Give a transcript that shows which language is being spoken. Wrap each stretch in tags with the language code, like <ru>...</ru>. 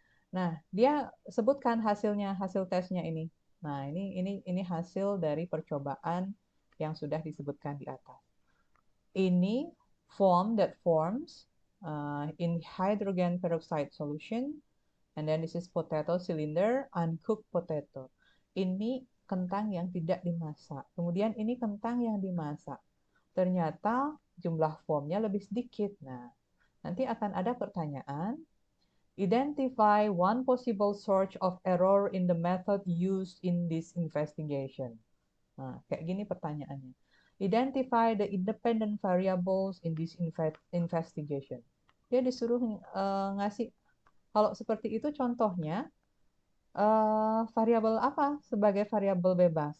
<id>Nah, dia sebutkan hasilnya, hasil tesnya ini. Nah, ini hasil dari percobaan yang sudah disebutkan di atas.</id> <en>Ini form that forms in hydrogen peroxide solution, and then this is potato cylinder, uncooked potato.</en> <id>Ini kentang yang tidak dimasak. Kemudian ini kentang yang dimasak. Ternyata jumlah formnya lebih sedikit. Nah, nanti akan ada pertanyaan.</id> <en>Identify one possible source of error in the method used in this investigation.</en> <id>Nah, kayak gini pertanyaannya.</id> <en>Identify the independent variables in this investigation.</en> <id>Dia disuruh ngasih, kalau seperti itu contohnya, variabel apa sebagai variabel bebas.</id>